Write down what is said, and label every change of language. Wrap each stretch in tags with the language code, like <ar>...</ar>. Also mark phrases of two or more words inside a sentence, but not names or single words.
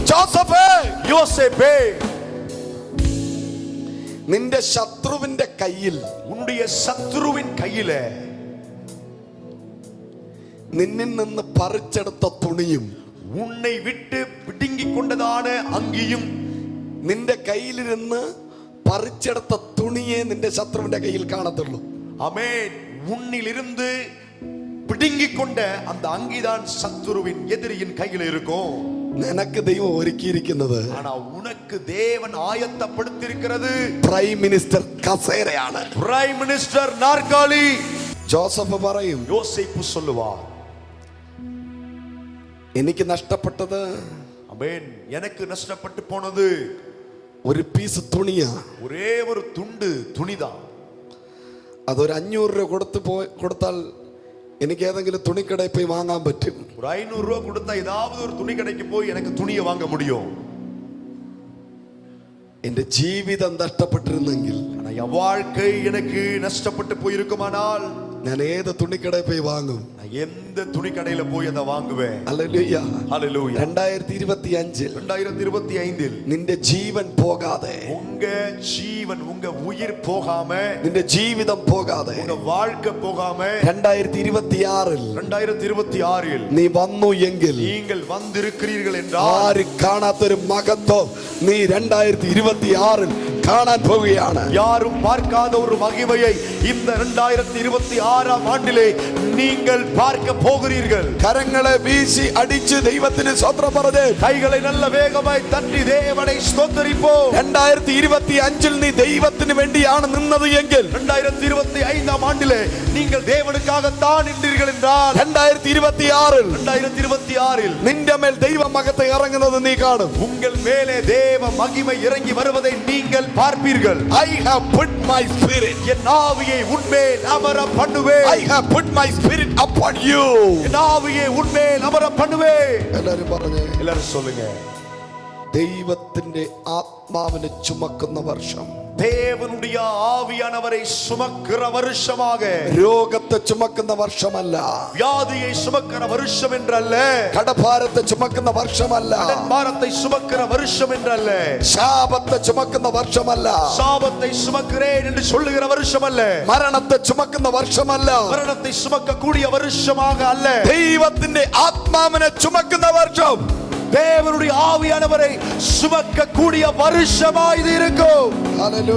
<ml>ജോസഫേ,</ml> <ta>யோசேப்பே,</ta> <ml>നിന്റെ ശത്രുവിന്റെ കയ്യിൽ,</ml> <ta>உன்னுடைய சத்துருவின் கையில</ta> <ml>നിന്നിൽ നിന്ന് പറിച്ചെടുത്ത തുണിയും</ml> <ta>உன்னை விட்டு பிடுங்கிக் கொண்டதான அங்கியும்,</ta> <ml>നിന്റെ കയ്യിലിരുന്ന് പറിച്ചെടുത്ത തുണിയെ നിന്റെ ശത്രുവിന്റെ കയ്യിൽ കാണത്തുള്ളൂ.</ml> <ta>ஆமென். உன்னிலிருந்து பிடுங்கிக் கொண்ட அந்த அங்கிதான் சத்துருவின் எதிரியின் கையில இருக்கும்.</ta> <ml>നിനക്ക് ദൈവം ഒരുക്കിയിരിക്കുന്നത്</ml> <ta>ஆனா உனக்கு தேவன் ஆயத்தப்படுத்தியிருக்கிறது</ta> <en>prime minister</en> <ml>കസേരയാണ്.</ml> <en>prime minister</en> <ta>நாற்காலி.</ta> <ml>ജോസഫ് പറയും,</ml> <ta>யோசேப்பு சொல்லுவார்,</ta> <ml>എനിക്ക് നഷ്ടപ്പെട്ടത്</ml> <ta>ஆமென், எனக்கு நஷ்டப்பட்டு போனது</ta> <ml>ഒരു പീസ് തുണിയാ.</ml> <ta>ஒரே ஒரு துண்டு துணிதான்.</ta> <ml>അതൊരു 500 രൂപ കൊടുത്താൽ എനിക്ക് ഏതെങ്കിലും തുണിക്കടയിൽ പോയി വാങ്ങാൻ പറ്റും.</ml> <ta>ஒரு 500 ரூபாய் கொடுத்தா ஏதாவது ஒரு துணி கடைக்கு போய் எனக்கு துணியை வாங்க முடியும்.</ta> <ml>എന്റെ ജീവിതം നഷ്ടപ്പെട്ടിരുന്നെങ്കിൽ,</ml> <ta>ஆனா என் வாழ்க்கை எனக்கு நஷ்டப்பட்டு போயிருக்குமானால்</ta> <ml>ഞാൻ ഏത് തുണിക്കടയിൽ പോയി വാങ്ങും?</ml> <ta>நான் எந்த துணி கடையில போய் அதை வாங்குவேன்.</ta> <ml>ഹല്ലേലൂയ.</ml> <ta>ஹல்லேலூயா.</ta> <ml>2025</ml> <ta>2025</ta> <ml>നിന്റെ ജീവൻ പോകാതെ,</ml> <ta>உங்க ஜீவன், உங்க உயிர் போகாம,</ta> <ml>നിന്റെ ജീവിതം പോകാതെ,</ml> <ta>உங்க வாழ்க்கை போகாம</ta> <ml>2026</ml> <ta>2026</ta> <ml>നീ വന്നു എങ്കിൽ,</ml> <ta>நீங்கள் வந்திருக்கிறீர்கள் என்றால்</ta> <ml>ആരും കാണാത്തൊരു മഹത്വം നീ 2026 കാണാൻ പോവുകയാണ്.</ml> <ta>யாரும் பார்க்காத ஒரு மகிமையை இந்த 2026ஆம் ஆண்டிலே நீங்கள் பார்க்க போகிறீர்கள்.</ta> <ml>കരങ്ങളെ വീശി അടിച്ച് ദൈവത്തിന് സ്തോത്രം പറഞ്ഞ്</ml> <ta>கைகளை நல்ல வேகமாய் தட்டி தேவனை ஸ்தோத்திரிப்போம்.</ta> <ml>2025 നീ ദൈവത്തിന് വേണ്ടിയാണ് നിന്നത് എങ്കിൽ,</ml> <ta>2025ஆம் ஆண்டிலே நீங்கள் தேவனுக்காகத்தான் நின்றீர்கள் என்றால்</ta> <ml>2026 നിന്റെ മേൽ ദൈവ മഹത്വം ഇറങ്ങുന്നത് നീ കാണും.</ml> <ta>உங்கள் மேலே தேவ மகிமை இறங்கி வருவதை நீங்கள் பார்ப்பீர்கள்.</ta> <en>I have put my spirit,</en> <ta>என் ஆவியை உன்மேல் அமர பண்ணுவேன்.</ta> <en>I have put my spirit upon you.</en> <ta>என் ஆவியை உன்மேல் அமர பண்ணுவேன்.</ta> <ml>എല്ലാവരും പറഞ്ഞേ,</ml> <ta>எல்லாரும் சொல்லுங்க.</ta> <ml>ദൈവത്തിന്റെ ആത്മാവിനെ ചുമക്കുന്ന വർഷം,</ml> <ta>தேவனுடைய ஆவியானவரை சுமக்கிற வருஷமாக,</ta> <ml>രോഗത്തെ ചുമക്കുന്ന വർഷമല്ല,</ml> <ta>வியாதியை சுமக்கிற வருஷம் என்றல்ல,</ta> <ml>കടഭാരത്തെ ചുമക്കുന്ന വർഷമല്ല,</ml> <ta>பாரத்தை சுமக்கிற வருஷம் என்றல்ல,</ta> <ml>ശാപത്തെ ചുമക്കുന്ന വർഷമല്ല,</ml> <ta>சாபத்தை சுமக்கிறேன் என்று சொல்லுகிற வருஷம் அல்ல,</ta> <ml>മരണത്തെ ചുമക്കുന്ന വർഷമല്ല,</ml> <ta>மரணத்தை சுமக்க கூடிய வருஷமாக அல்ல,</ta> <ml>ദൈവത്തിന്റെ ആത്മാവിനെ ചുമക്കുന്ന വർഷം,</ml> <ta>தேவனுடைய ஆவியானவரை சுமக்க கூடிய வருஷமா இது இருக்கும்.</ta>